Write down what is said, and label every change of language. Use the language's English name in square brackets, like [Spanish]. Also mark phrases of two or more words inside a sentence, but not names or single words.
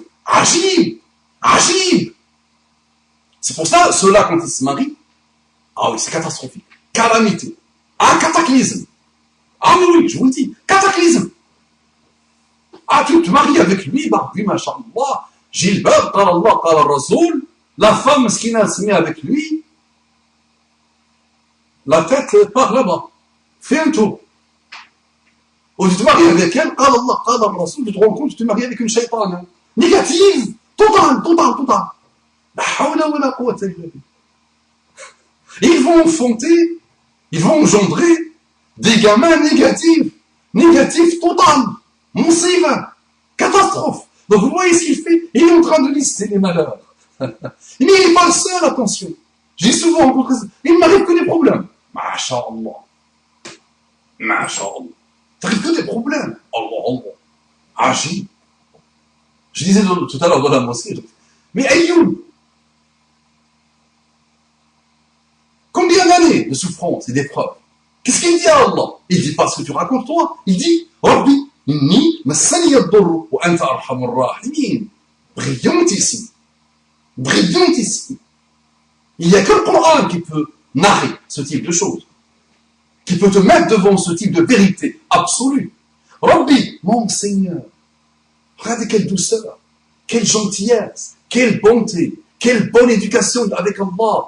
[French] Agile, agile. C'est pour ça, ceux-là, quand ils se marient, ah oui, c'est catastrophique. Calamité. Ah, cataclysme. Ah oui, je vous le dis, cataclysme. Ah, tu te maries avec lui, bah oui, machallah. Gilbert, [Arabic] قال الله، قال رسول. [French] La femme, ce qui n'a se met avec lui, la tête part là-bas. Fais un tour. Ou tu te maries avec elle, [Arabic] قال الله، قال رسول, [French] tu te rends compte, tu te maries avec une shaytane. Négative. Total. [Arabic] لا حول ولا قوة إلا بالله. [French] Ils vont enfanter, ils vont engendrer des gamins négatifs total, monsiva, catastrophe. Donc vous voyez ce qu'il fait, il est en train de lister les malheurs. Mais il n'est pas le seul, attention. J'ai souvent rencontré ça, il ne m'arrive que des problèmes. Masha'Allah. T'arrives que des problèmes. Allah. Agis. Je disais tout à l'heure dans la mosquée, mais Ayoub, combien d'années de souffrance et d'épreuves? Qu'est-ce qu'il dit à Allah? Il dit pas ce que tu racontes toi. [Arabic] ربي إني مسني الضر وأنت أرحم الراحمين. [French] Brillantissime. Il n'y a que le Coran qui peut narrer ce type de choses, qui peut te mettre devant ce type de vérité absolue. Rabbi, mon Seigneur, regardez quelle douceur, quelle gentillesse, quelle bonté, quelle bonne éducation avec Allah.